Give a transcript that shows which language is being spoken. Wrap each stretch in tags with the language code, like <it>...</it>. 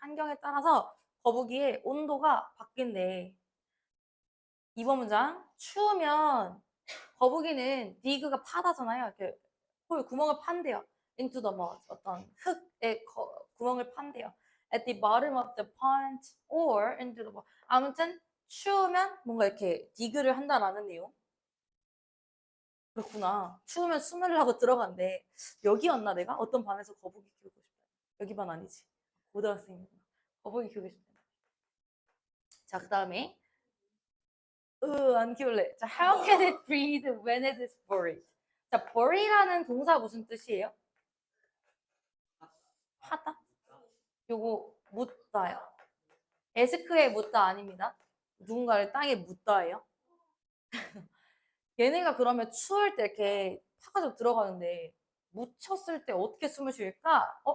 <ko>환경에 따라서 거북이의 온도가 바뀐대. 2번 문장. 추우면 거북이는 dig가 파다잖아요. 이렇게 구멍을 판대요.</ko> <en>into the mud.</en> <ko>어떤 흙에 구멍을 판대요.</ko> <en>at the bottom of the pond or into the mud.</en> <ko>아무튼 추우면 뭔가 이렇게 dig를 한다라는 내용. 그렇구나. 추우면 숨으려고 들어간대. 여기였나 내가? 어떤 반에서 거북이 키우고 싶다. 여기 반 아니지. 고등학생이구나. 거북이 키우고 싶다. 자, 그 다음에 안 키울래.</ko> <en>자, how can it breathe when it is buried?</en> <ko>자, bury라는 동사 무슨 뜻이에요? 하다? 요거 묻다요. 에스크에 묻다 아닙니다. 누군가를 땅에 묻다예요. 얘네가 그러면 추울 때 이렇게 파가지고 들어가는데 묻혔을 때 어떻게 숨을 쉴까?</ko>